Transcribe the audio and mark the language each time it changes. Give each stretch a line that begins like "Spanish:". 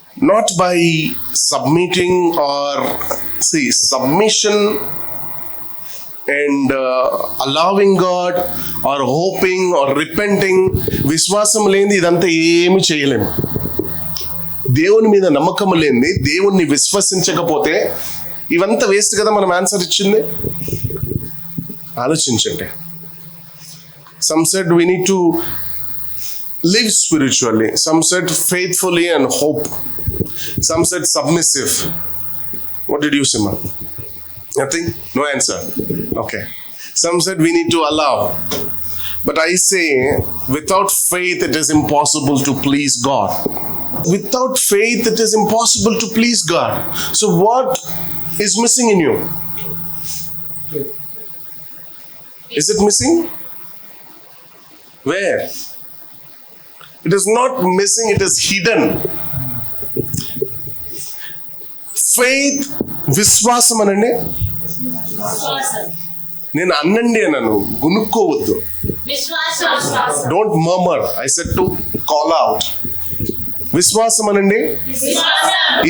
English: Not by submitting or submission and allowing God or hoping or repenting.
Telugu: విశ్వాసం లేనిది ఇదంతా ఏమి చేయలేము. దేవుని మీద నమ్మకం లేనిది, దేవుణ్ణి విశ్వసించకపోతే ఇవంతా వేస్ట్ కదా. మనం ఆన్సర్ ఇచ్చింది ఆలోచించండి.
English: Some said we need to live spiritually. Some said faithfully and hope. Some said submissive. What did you say, man? Nothing? No answer. Okay. Some said we need to allow. But I say, without faith, it is impossible to please God. Without faith, it is impossible to please God. So what is missing in you? Is it missing? Where? It is not missing, it is hidden.
Telugu: Faith, విశ్వాసం అనండి. విశ్వాసం. నేను అన్నండి అన్నాను, గునుక్కోవద్దు. విశ్వాసం.
English: Don't murmur. I said to call out. విశ్వాసం అనండి.
Telugu: విశ్వాసం.